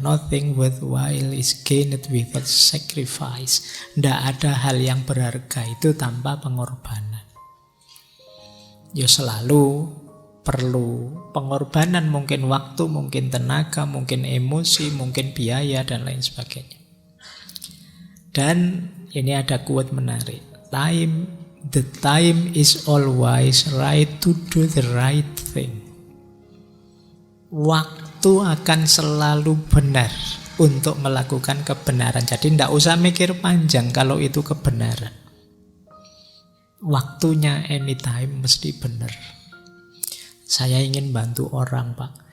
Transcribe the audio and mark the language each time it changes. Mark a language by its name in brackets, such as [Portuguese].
[Indonesian] Nothing worthwhile is gained without sacrifice. [English] Tidak ada hal yang berharga itu tanpa pengorbanan. [Indonesian] Ya selalu perlu pengorbanan, mungkin waktu, mungkin tenaga, mungkin emosi, mungkin biaya, dan lain sebagainya. Dan ini ada quote menarik. The time is always right to do the right thing. Waktu akan selalu benar untuk melakukan kebenaran. Jadi tidak usah mikir panjang kalau itu kebenaran. Waktunya anytime mesti benar. Saya ingin bantu orang, Pak.